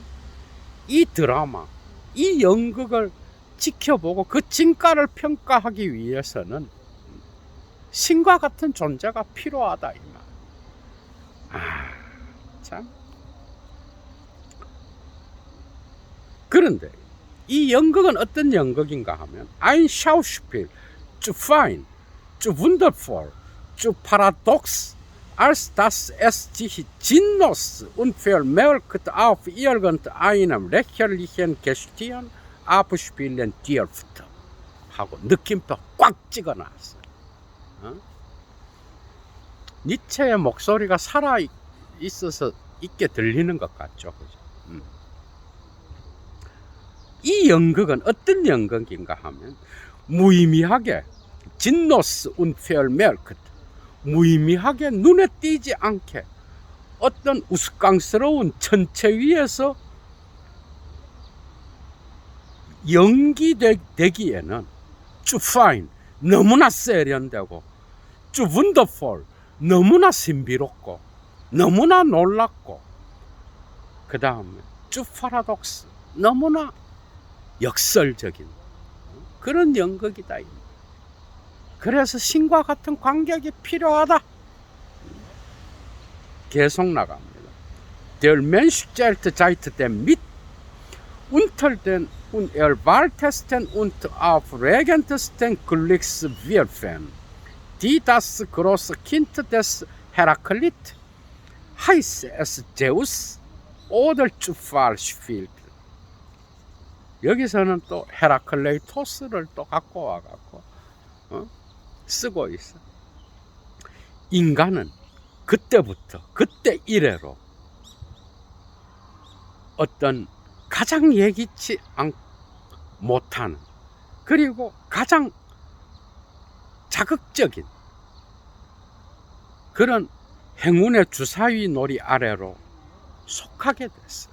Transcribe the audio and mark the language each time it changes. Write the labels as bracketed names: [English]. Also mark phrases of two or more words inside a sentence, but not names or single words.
[Korean] 이 드라마, 이 연극을 지켜보고 그 진가를 평가하기 위해서는 신과 같은 존재가 필요하다 이 말. 참. 그런데 이 연극은 어떤 연극인가 하면 [German] ein Schauspiel zu fein, zu wundervoll, zu paradox, als dass es sich sinnlos und vermerkt auf irgendeinem lächerlichen Gestirn abspielen dürfte [Korean] 하고 느낌표 꽉 찍어놨어요. 니체의 목소리가 살아 있어서 있게 들리는 것 같죠, 그죠? 이 연극은 어떤 연극인가 하면 무의미하게 [German] sinnlos unvermerkt, [Korean] 무의미하게 눈에 띄지 않게 어떤 우스꽝스러운 천체 위에서 연기되기에는 [English] too fine, [Korean] 너무나 세련되고, [English] too wonderful, [Korean] 너무나 신비롭고, 너무나 놀랍고, 그 다음에 [English] too paradox, [Korean] 너무나 역설적인 그런 연극이다. 그래서 신과 같은 관객이 필요하다. 계속 나갑니다. [German] Der Mensch stellt seit dem mit unter den unerwartesten und aufregendsten Glückswürfen, die das große Kind des Heraklit, heiße es Zeus oder Zufall spielt. [Korean] 여기서는 또 헤라클레이토스를 또 갖고 와갖고 쓰고 있어. 인간은 그때부터 그때 이래로 어떤 가장 예기치 못하는, 그리고 가장 자극적인 그런 행운의 주사위 놀이 아래로 속하게 됐어.